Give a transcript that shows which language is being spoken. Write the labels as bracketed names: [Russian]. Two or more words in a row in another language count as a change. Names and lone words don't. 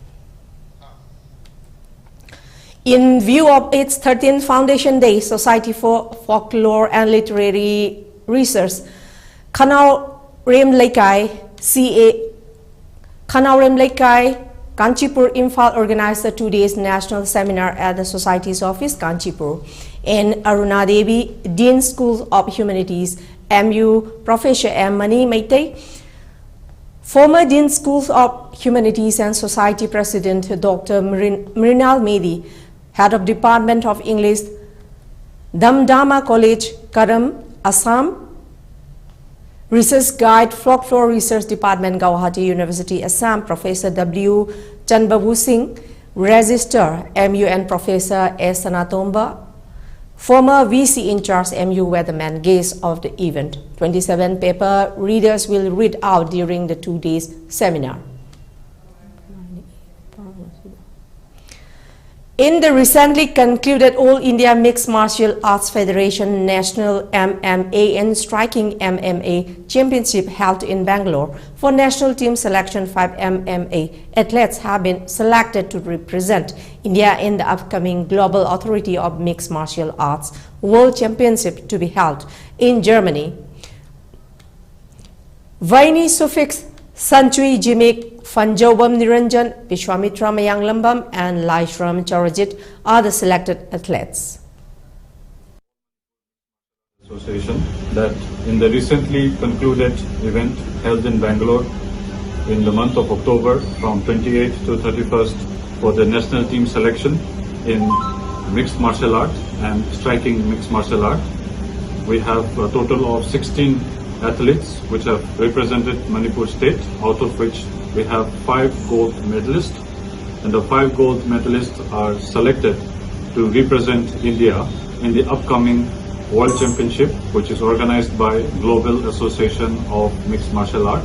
[English] In view of its 13th Foundation Day, Society for Folklore and Literary Research, Khanau Rem Laikai, Kanchipur, Imphal organized the 2 days national seminar at the Society's office, Kanchipur. In Aruna Devi, Dean School of Humanities, MU Professor M. Mani Maitei, former Dean Schools of Humanities and Society President Dr. Mrinal Medi, Head of Department of English, Damdama College, Karam, Assam, Research Guide, Folklore Research Department, Guwahati University, Assam, Professor W. Chanbabu Singh, Registrar, MU and Professor S. Sanatomba, former VC in charge, MU Weatherman, guests of the event. 27 paper readers will read out during the 2 days seminar. In the recently concluded All India Mixed Martial Arts Federation National MMA and Striking MMA Championship held in Bangalore, for national team selection, 5 MMA athletes have been selected to represent India in the upcoming Global Authority of Mixed Martial Arts World Championship to be held in Germany. Vaini Sufix, Sanchui Jimik, Fanjobam Niranjan, Vishwamitra Mayanglambam and Laishram Charajit are the selected athletes. Association that in the recently concluded event held in Bangalore in the month of October from 28th to 31st for the national team selection in mixed martial art and striking mixed martial art, we have a total of 16 athletes which have represented Manipur state, out of which we have 5 gold medalists, and the 5 gold medalists are selected to represent India in the upcoming World Championship, which is organized by Global Association of Mixed Martial Art.